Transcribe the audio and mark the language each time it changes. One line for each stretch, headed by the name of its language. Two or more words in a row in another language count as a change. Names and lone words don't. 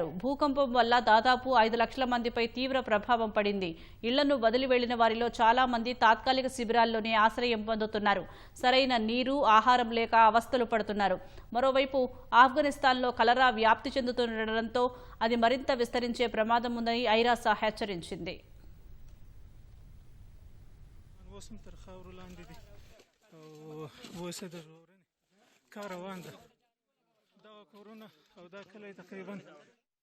Telugu: భూకంపం వల్ల దాదాపు 5 లక్షల మందిపై తీవ్ర ప్రభావం పడింది. ఇళ్లను వదిలి వెళ్లిన వారిలో చాలా మంది తాత్కాలిక శిబిరాల్లోనే ఆశ్రయం పొందుతున్నారు. సరైన నీరు, ఆహారం లేక అవస్థలు పడుతున్నారు. మరోవైపు ఆఫ్ఘనిస్తాన్లో కలరా వ్యాప్తి చెందుతుండటంతో అది మరింత విస్తరించే ప్రమాదం ఉందని ఐరాస హెచ్చరించింది.
Pashto: وسد الروورن كاروان ده دا کورونه او دا کلی تقریبا